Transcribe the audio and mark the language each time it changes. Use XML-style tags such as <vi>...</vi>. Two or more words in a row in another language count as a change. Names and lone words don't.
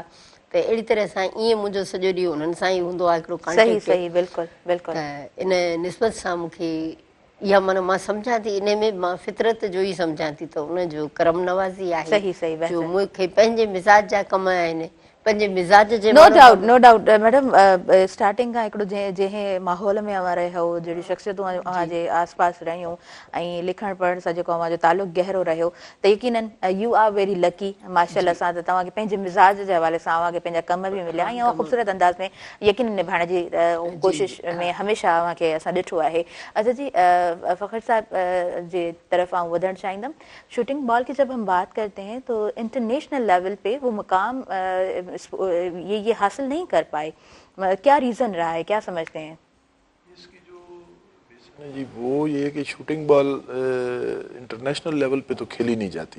<sd>त अहिड़ी तरह सां ईअं मुंहिंजो सॼो ॾींहुं उन्हनि सां ई हूंदो आहे हिकिड़ो कॉन्टेक्ट। त इन निस्बत सां मूंखे इहा माना मां सम्झां थी, इन में मां फितरत जो ई सम्झां थी त उनजो करम नवाज़ी आहे जो मूंखे पंहिंजे मिज़ाज जा कम आहिनि, पंहिंजे मिज़ाज जे।</sd> <en>no doubt madam,</en> <sd>स्टार्टिंग खां हिकिड़ो जंहिं माहौल में अवां रहियो, जहिड़ी शख़्सियतूं अव्हांजे आस पास रहियूं ऐं लिखण पढ़ण सां जेको अव्हांजो तालुक़ु गहरो रहियो, त यकीनन</sd> <en>you are very lucky</en> <sd>माशाल्लाह सां त तव्हांखे पंहिंजे मिज़ाज जे हवाले सां अव्हांखे पंहिंजा कम बि मिलिया ऐं ख़ूबसूरत अंदाज़ में यकीन निभाइण जी कोशिश में हमेशह अव्हांखे असां ॾिठो आहे। अच्छा जी, फ़खर साहब जे तरफ आऊँ वधण चाहींदम।</sd> <en>shooting ball</en> <hi>की जब हम बात करते हैं तो</hi> <en>international level</en> <hi>पे वो मुकाम ये हासिल नहीं कर पाए, क्या रीजन रहा है, क्या समझते हैं? इसकी जो रीजन है जी वो ये है कि</hi> <en>shooting ball international level</en> <hi>पे तो खेली नहीं जाती</hi>